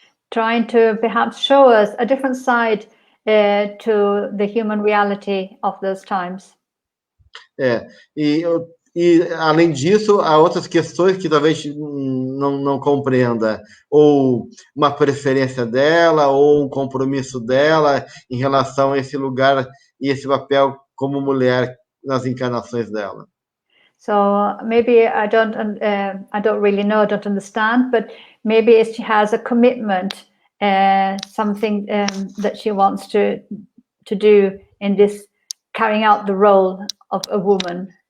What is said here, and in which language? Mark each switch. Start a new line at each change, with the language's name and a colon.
English: Trying to perhaps show us a different side to the human reality of those times.
Portuguese: E além disso, há outras questões que talvez não compreenda, ou uma preferência dela, ou um compromisso dela em relação a esse lugar e esse papel como mulher nas encarnações dela.
English: So maybe I don't really know, I don't understand, but maybe she has a commitment, something that she wants to do in this, carrying out the role of a woman.